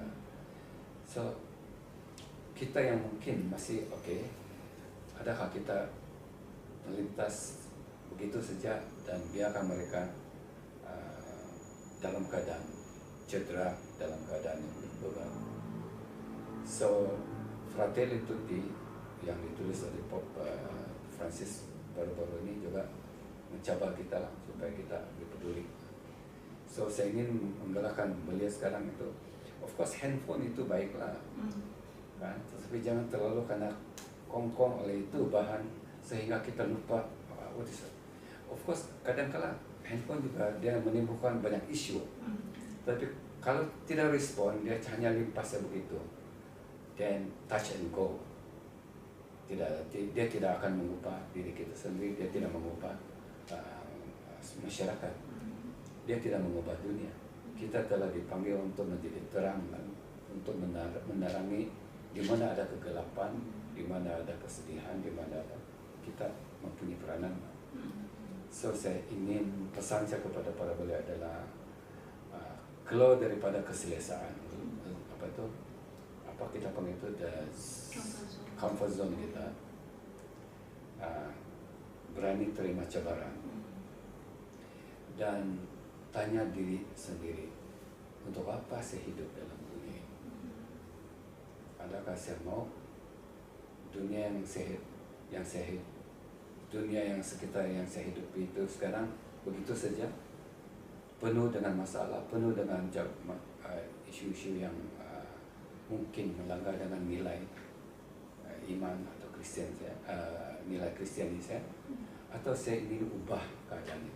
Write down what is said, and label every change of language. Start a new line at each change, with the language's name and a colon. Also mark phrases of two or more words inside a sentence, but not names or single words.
Malay: So kita yang mungkin masih oke, adakah kita melintas begitu saja dan biarkan mereka dalam keadaan cedera, dalam keadaan yang beban. So Fratelli Tutti yang ditulis oleh Pope Francis baru-baru ini juga mencabar kita lah, supaya kita lebih peduli. So saya ingin menggalakkan beliau sekarang itu,
English: of course
Malay: handphone itu baiklah, kan? Tetapi jangan terlalu karena kongkong oleh itu bahan sehingga kita lupa
English: what is it. Of course
Malay: kadang-kala handphone juga dia menimbulkan banyak isu, tapi kalau tidak respon, dia hanya limpasnya begitu,
English: then touch and go.
Malay: Dia tidak akan mengubah diri kita sendiri, dia tidak mengubah masyarakat, dia tidak mengubah dunia. Kita telah dipanggil untuk menjadi terang, untuk menerangi di mana ada kegelapan, di mana ada kesedihan, di mana ada, kita mempunyai peranan. So saya ingin pesan saya kepada para beliau adalah keluar daripada keselesaan, apa kita panggil itu,
English: the comfort zone
Malay: kita, berani terima cabaran dan tanya diri sendiri, untuk apa saya hidup dalam dunia ini? Adakah saya mau dunia yang sehat, dunia yang sekitar yang saya hidupi itu sekarang begitu saja, penuh dengan masalah, penuh dengan isu-isu yang mungkin melanggar dengan nilai iman atau Kristen saya, nilai Kristiani saya, atau saya ingin ubah keadaan itu.